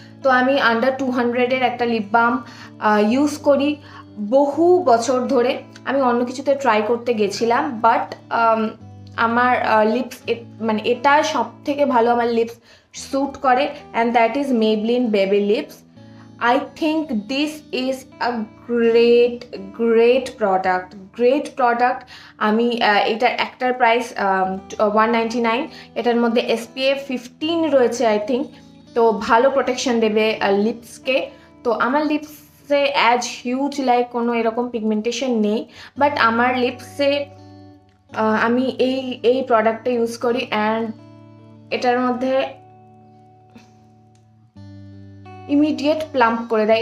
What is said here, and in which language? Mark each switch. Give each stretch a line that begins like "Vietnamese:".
Bangla: তো আমি আন্ডার 200-এর একটা লিপ বাম ইউজ করি বহু বছর ধরে। আমি অন্য কিছুতে ট্রাই করতে গেছিলাম, বাট আমার লিপস মানে এটা সব থেকে ভালো আমার লিপস স্যুট করে,
English: and that is
Bangla: Maybelline baby lips.
English: I think this is a great product।
Bangla: আমি এটার একটার প্রাইস 199, এটার মধ্যে SPF 15 রয়েছে আই থিঙ্ক। তো ভালো প্রোটেকশন দেবে লিপসকে। তো আমার লিপসে অ্যাজ হিউজ লাইক কোনো এরকম পিগমেন্টেশন নেই, বাট আমার লিপসে আমি এই প্রোডাক্টটা ইউজ করি, অ্যান্ড এটার মধ্যে ইমিডিয়েট প্লাম্প করে দেয়।